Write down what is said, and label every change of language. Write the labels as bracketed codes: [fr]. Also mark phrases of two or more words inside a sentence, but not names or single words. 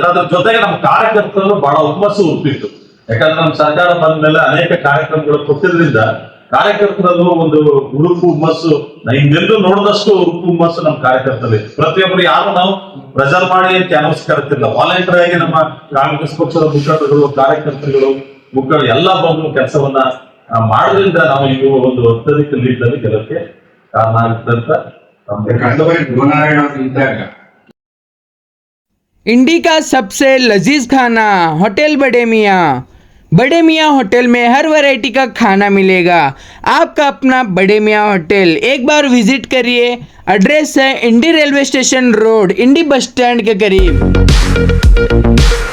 [kn] ಅದ್ರ ಜೊತೆಗೆ ನಮ್ಮ ಕಾರ್ಯಕರ್ತರು ಬಹಳ ಹುಮ್ಮಸ್ಸು ಹುಟ್ಟಿತ್ತು. ಯಾಕಂದ್ರೆ ನಮ್ಮ ಸರ್ಕಾರ ಬಂದ ಮೇಲೆ ಅನೇಕ ಕಾರ್ಯಕ್ರಮಗಳು ಕೊಟ್ಟಿದ್ರಿಂದ ಕಾರ್ಯಕರ್ತರಲ್ಲೂ ಒಂದು ಹುರುಪು ಹುಮ್ಮಸ್ಸು, ಹಿಂದೆಂದು ನೋಡಿದಷ್ಟು ಹುರುಪು ಹುಮ್ಮಸ್ಸು ನಮ್ಮ ಕಾರ್ಯಕರ್ತರಲ್ಲಿ. ಪ್ರತಿಯೊಬ್ಬರು ಯಾರು ನಾವು ಪ್ರೆಸರ್ ಮಾಡಿ ಕ್ಯಾನ್ವಾಸ್ ಕರೆತಿಲ್ಲ, ವಾಲಂಟಿಯರ್ ಆಗಿ ನಮ್ಮ ಕಾಂಗ್ರೆಸ್ ಪಕ್ಷದ ಮುಖಂಡರು, ಕಾರ್ಯಕರ್ತರುಗಳು, ಎಲ್ಲ ಬಂದು ಕೆಲಸವನ್ನ ಮಾಡೋದ್ರಿಂದ ನಾವು ಈಗ ಒಂದು ಅತ್ಯಧಿಕ ಲೀಡ್ ನಲ್ಲಿ ಗೆಲ್ಲಕ್ಕೆ ಕಾರಣ ಆಗುತ್ತೆ ಅಂತ [hi] इंडी का सबसे लजीज खाना होटल बड़े मियाँ होटल में हर वैरायटी का खाना मिलेगा। आपका अपना बड़े मियाँ होटल, एक बार विजिट करिए। एड्रेस है इंडी रेलवे स्टेशन रोड, इंडी बस स्टैंड के करीब।